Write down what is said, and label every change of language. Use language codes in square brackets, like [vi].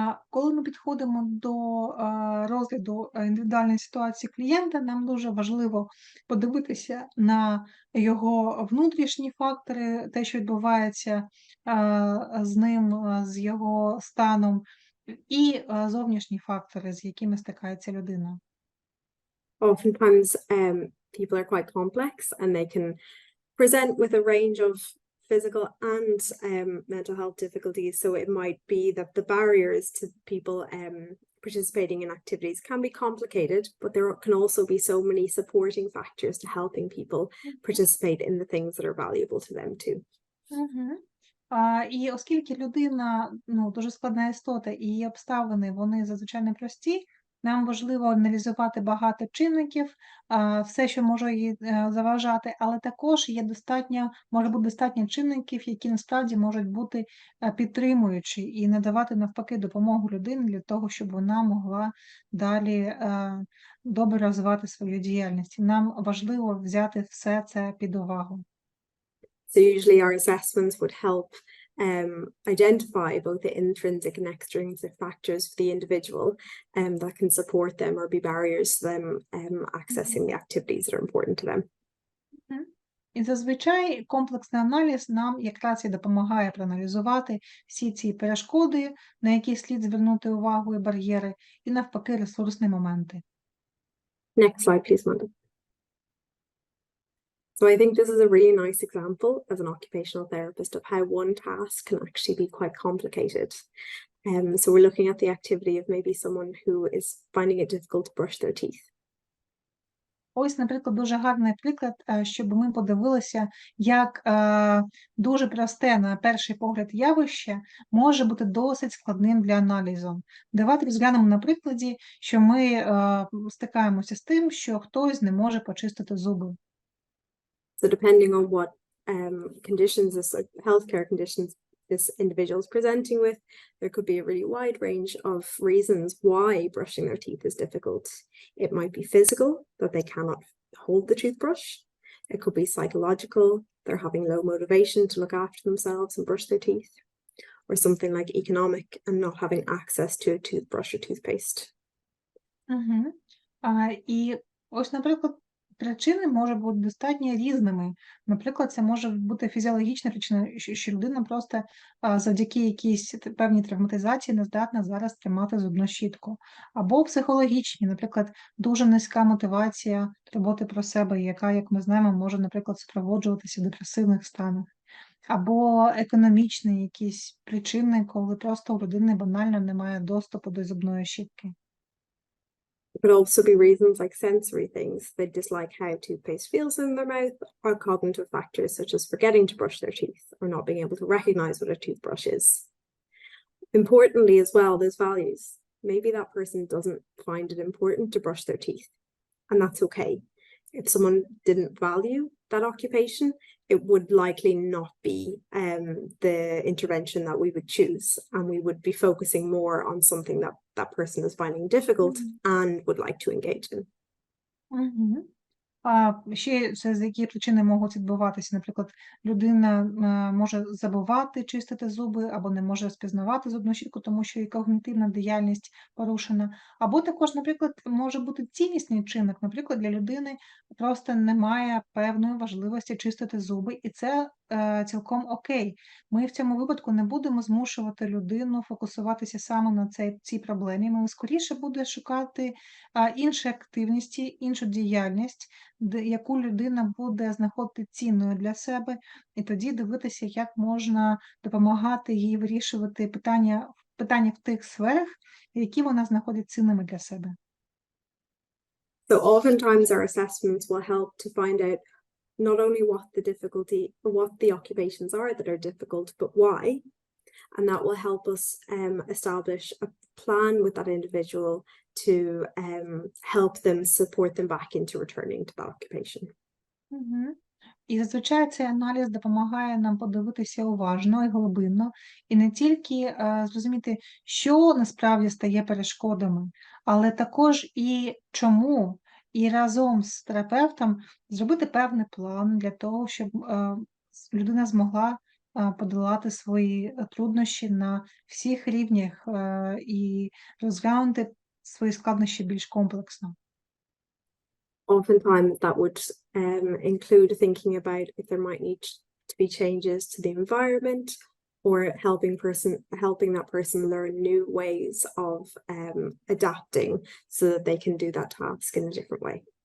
[uk] Коли ми підходимо до розгляду індивідуальної ситуації клієнта, нам дуже важливо подивитися на його внутрішні фактори, те, що відбувається з ним, з його станом, і зовнішні фактори, з якими стикається людина. [en] Oftentimes, people are quite complex and they can present with a range of physical and mental health difficulties. So it might be that the barriers to people participating in activities can be complicated, but there can also be so many supporting factors to helping people participate in the things that are valuable to them too. [uk] І оскільки людина дуже складна істота і її обставини, вони зазвичай непрості, нам важливо аналізувати багато чинників, все, що може їй заважати, але також може бути достатньо чинників, які насправді можуть бути підтримуючі і надавати навпаки допомогу людині для того, щоб вона могла далі добре розвивати свою діяльність. І нам важливо взяти все це під увагу. [en] So usually our assessments would help identify both the intrinsic and extrinsic factors for the individual that can support them or be barriers to them accessing the activities that are important to them. [uk] І зазвичай комплексний аналіз нам якраз і допомагає проаналізувати всі ці перешкоди, на які слід звернути увагу і бар'єри, і навпаки ресурсні моменти. [en] Next slide, please, Amanda. So I think this is a really nice example as an occupational therapist of how one task can actually be quite complicated. So we're looking at the activity of maybe someone who is finding it difficult to brush their teeth. [uk] Ось, наприклад, дуже гарний приклад, щоб ми подивилися, як дуже просте, на перший погляд, явище може бути досить складним для аналізу. Давайте розглянемо на прикладі, що ми стикаємося з тим, що хтось не може почистити зуби. [en] So depending on what conditions, healthcare conditions this individual is presenting with, there could be a really wide range of reasons why brushing their teeth is difficult. It might be physical, that they cannot hold the toothbrush. It could be psychological, they're having low motivation to look after themselves and brush their teeth. Or something like economic and not having access to a toothbrush or toothpaste. Угу. [uk] І ось, наприклад, причини можуть бути достатньо різними. Наприклад, це може бути фізіологічна причина, що людина просто завдяки якійсь певній травматизації не здатна зараз тримати зубну щітку. Або психологічні, наприклад, дуже низька мотивація роботи про себе, яка, як ми знаємо, може, наприклад, супроводжуватися в депресивних станах. Або економічні якісь причини, коли просто у людини банально немає доступу до зубної щітки. [en] It could also be reasons like sensory things. They dislike how toothpaste feels in their mouth, or cognitive factors such as forgetting to brush their teeth or not being able to recognize what a toothbrush is. Importantly as well, there's values. Maybe that person doesn't find it important to brush their teeth, and that's okay. If someone didn't value that occupation, it would likely not be the intervention that we would choose, and we would be focusing more on something that that person is finding difficult and would like to engage in. Угу. [uk] Ще це з які причини можуть відбуватися. Наприклад, людина може забувати чистити зуби або не може розпізнавати зубну щітку, тому що і когнітивна діяльність порушена. Або також, наприклад, може бути ціннісний чинник. Наприклад, для людини просто немає певної важливості чистити зуби, і це цілком окей. Ми в цьому випадку не будемо змушувати людину фокусуватися саме на цій проблемі. Ми скоріше буде шукати інші активності, іншу діяльність, яку людина буде знаходити цінною для себе, і тоді дивитися, як можна допомагати їй вирішувати питання в тих сферах, які вона знаходить цінними для себе. [en] So oftentimes our assessments will help to find out not only what the occupations are that are difficult, but why. And that will help us establish a plan with that individual to help them, support them back into returning to that occupation. Угу. [uk] І зазвичай цей аналіз допомагає нам подивитися уважно і глибинно, і не тільки зрозуміти, що насправді стає перешкодами, але також і чому, і разом з терапевтом зробити певний план для того, щоб людина змогла подолати свої труднощі на всіх рівнях і розглянути свої складнощі більш комплексно. [en] Oftentimes that would include thinking about if there might need to be changes to the environment, or helping that person learn new ways of adapting so that they can do that task in a different way.